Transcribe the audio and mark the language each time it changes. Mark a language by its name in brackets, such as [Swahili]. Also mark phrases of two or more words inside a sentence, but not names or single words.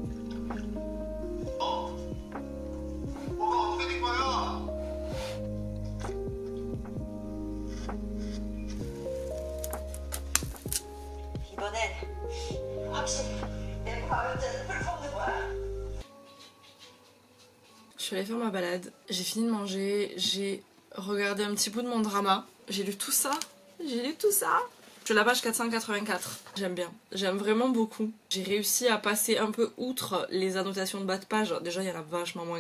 [Korean] 뭐가 어떻게 된 거야? 이번엔 확실히 내 과학자를 풀어보는 거야. [French] Je suis allée faire ma balade, j'ai fini de manger, j'ai regardé un petit bout de mon drama, j'ai lu tout ça, Je suis à la page 484, j'aime bien, j'aime vraiment beaucoup. J'ai réussi à passer un peu outre les annotations de bas de page, déjà il y en a vachement moins.